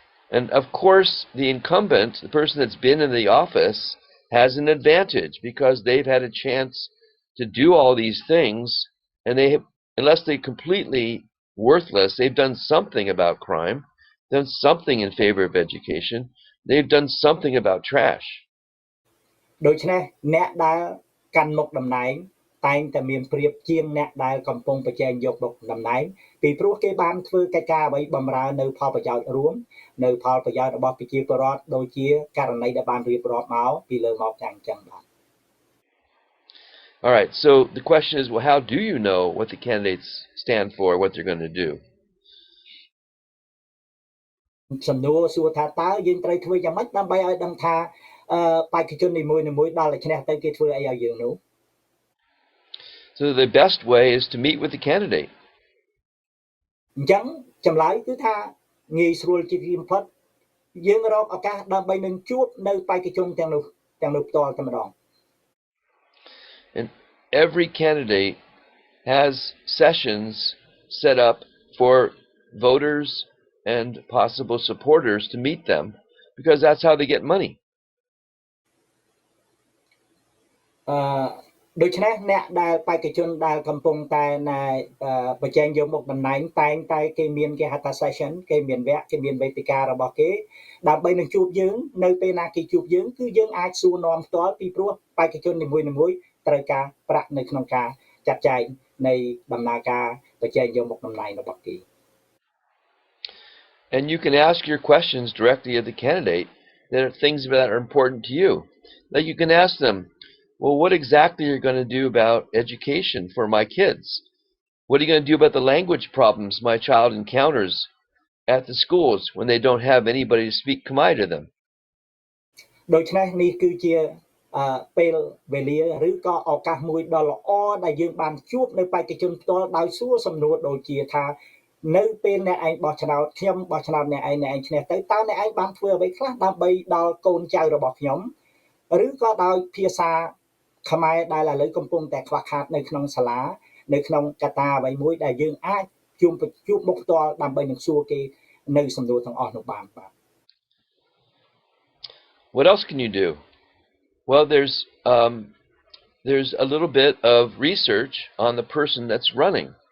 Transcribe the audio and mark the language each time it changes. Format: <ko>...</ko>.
<en>And of course, the incumbent, the person that's been in the office, has an advantage because they've had a chance to do all these things, and they have, unless they're completely worthless, they've done something about crime, done something in favor of education, they've done something about trash.</en> <km>ដូច្នេះអ្នកដែលកាន់មុខតំណែងតែងតែមានប្រៀបជាងអ្នកដែលកំពុងប្រជែងយកមុខតំណែងពីព្រោះគេបានធ្វើកិច្ចការអ្វីបម្រើនៅផលប្រយោជន៍រួមនៅផលប្រយោជន៍របស់ប្រជាពលរដ្ឋដូចជាករណីដែលបានរៀបរាប់មកពីលើមកយ៉ាងចឹងបាទ</km> <en>All right, so the question is, well, how do you know what the candidates stand for, what they're going to do?</en> <km>សំណួរសួរថាតើយើងត្រូវធ្វើយ៉ាងម៉េចដើម្បីឲ្យដឹងថាបេក្ខជននីមួយៗដល់តែឈ្នះទៅគេធ្វើអីឲ្យយើងនោះ</km> <en>So the best way is to meet with the candidate.</en> <km>អញ្ចឹងចម្លើយគឺថាងាយស្រួលជាទីបំផុតយើងរកឱកាសដើម្បីនឹងជួបនៅបេក្ខជនទាំងនោះផ្ទាល់តែម្ដង</km> <en>And every candidate has sessions set up for voters and possible supporters to meet them because that's how they get money.</en> <km>ដូច្នេះអ្នកដែលបេក្ខជនដែលកំពុងតែបញ្ចេញយកមុខតំណែងតែងតែគេមានគេហៅថា session គេមានវគ្គគេមានវេទិការបស់គេដើម្បីនឹងជួបយើងនៅពេលណាគេជួបយើងគឺយើងអាចសួរនាំផ្ទាល់ពីព្រោះបេក្ខជននីមួយៗត្រូវការប្រាក់នៅក្នុងការចាត់ចែងនៃដំណើរការបញ្ចេញយកមុខតំណែងរបស់គេ</km> <en>And you can ask your questions directly of the candidate that are things that are important to you. Like you can ask them, well, what exactly are you going to do about education for my kids? What are you going to do about the language problems my child encounters at the schools when they don't have anybody to speak Khmer to them?</en> <km>ដូច្នេះនេះគឺជាពេលវេលាឬក៏ឱកាសមួយដ៏ល្អដែលយើងបានជួបនៅបេក្ខជនផ្ទាល់ដោយសួរសំណួរដូចជាថានៅពេលអ្នកឯងបោះឆ្នោតខ្ញុំបោះឆ្នោតអ្នកឯងឈ្នះទៅតើអ្នកឯងបានធ្វើអ្វីខ្លះដើម្បីដល់កូនចៅរបស់ខ្ញុំឬក៏ដោយភាសាខ្មែរដែលឥឡូវកំពុងតែខ្វះខាតនៅក្នុងសាលានៅក្នុងកត្តាអ្វីមួយដែលយើងអាចជួបមុខផ្ទាល់ដើម្បីនឹងសួរគេនៅសំណួរទាំងអស់នោះបានបាទ</km> <en>What else can you do? Well, there's a little bit of research on the person that's running.</en>